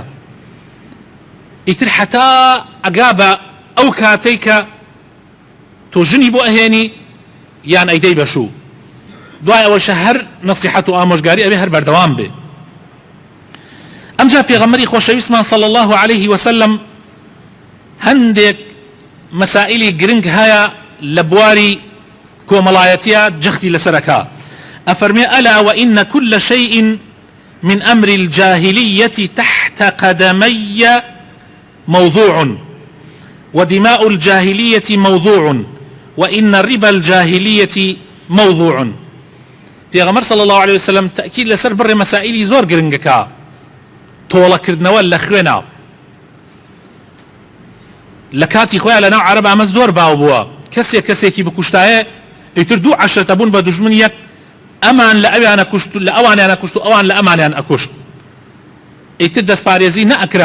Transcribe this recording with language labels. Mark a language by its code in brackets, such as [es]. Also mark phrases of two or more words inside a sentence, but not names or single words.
[ckb] ئیتر حتا ئەگا بە ئەو کاتەی کە تۆ ژنی بۆ ئەهێنی یان ئەیدەی بەشوو، دوای ئەوەشە هەر نەسیحەت و ئامۆژگاری ئەبێ هەر بەردەوام بێ. ئەمجا پێغەمبەری خۆشەویستمان [ar] صلی الله عليه وسلم [ckb] هەندێک مەسائلی گرنگ هەیە لە بواری کۆمەڵایەتیە جەختی لەسەرەکە. [ar] ئەفەرمێ ئەلا وئین كل شيء من أمر الجاهلية تحت قدمي موضوع ودماء الجاهلية موضوع وإن ربا الجاهلية موضوع. [ckb] پێغەمبەر [ar] صلی الله عليه وسلم [ckb] تأكيد لەسەر بڕێ مەسائلی زۆر گرنگەکە تۆڵەکردنەوە لە خوێنە لە کاتی خۆیان لەناو عەرەب ئەمە زۆر باو بووە، کەسێکی بکوشتایە ئیتر 2 عەشرەتە بوون بە دوژمن یەک، ئەمان لە ئەویانە کوشت لە ئەوانیانە کوشت و ئەوان لە ئەمانیان ئەکوشت، ئیتر دەستپارێزی نەئەکرا.